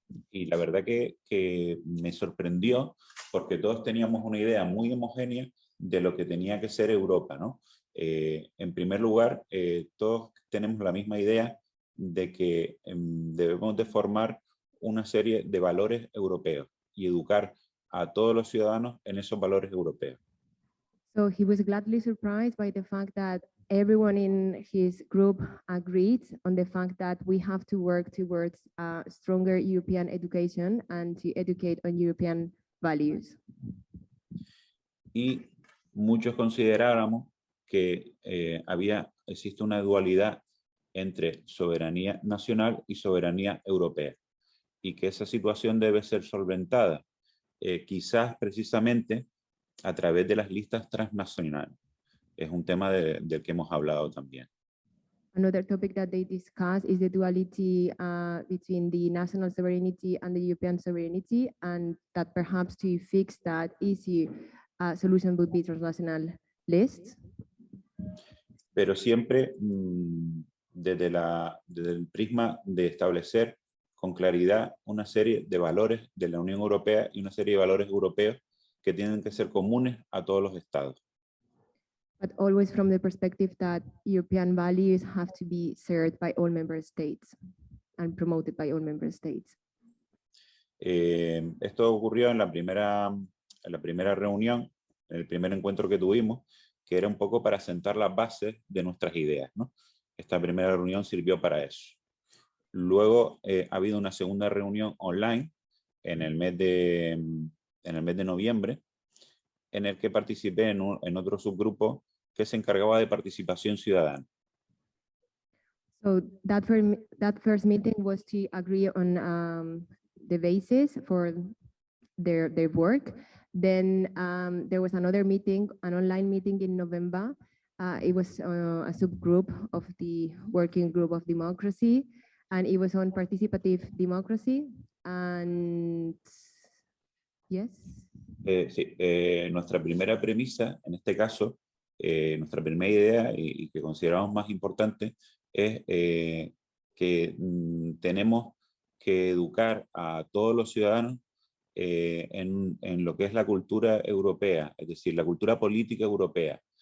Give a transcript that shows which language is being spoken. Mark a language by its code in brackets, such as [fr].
[es] Y la verdad que me sorprendió porque todos teníamos una idea muy homogénea de lo que tenía que ser Europa, ¿no? En primer lugar, todos tenemos la misma idea de que debemos de formar una serie de valores europeos y educar a todos los ciudadanos en esos valores europeos. [en] So he was gladly surprised by the fact that everyone in his group agreed on the fact that we have to work towards a stronger European education and to educate on European values. [es] Y muchos consideráramos que existe una dualidad entre soberanía nacional y soberanía europea, y que esa situación debe ser solventada, quizás precisamente a través de las listas transnacionales. Es un tema del que hemos hablado también. [en] Another topic that they discuss is the duality between the national sovereignty and the European sovereignty, and that perhaps to fix that issue, solution would be transnational lists. [es] Pero siempre desde el prisma de establecer con claridad una serie de valores de la Unión Europea y una serie de valores europeos que tienen que ser comunes a todos los estados. [en] But always from the perspective that European values have to be shared by all member states and promoted by all member states. [es] Esto ocurrió en la primera reunión, en el primer encuentro que tuvimos, que era un poco para sentar las bases de nuestras ideas, ¿no? Esta primera reunión sirvió para eso. Luego ha habido una segunda reunión online en el mes de noviembre, en el que participé en otro subgrupo que se encargaba de participación ciudadana. [en] So that first meeting was to agree on the basis for their work. Then there was another meeting, an online meeting in November. It was a subgroup of the working group of democracy, and it was on participative democracy. And yes. [es] Sí, nuestra primera premisa, en este caso, nuestra primera idea y que consideramos más importante es que tenemos que educar a todos los ciudadanos en lo que es la cultura europea, es decir, la cultura política europea.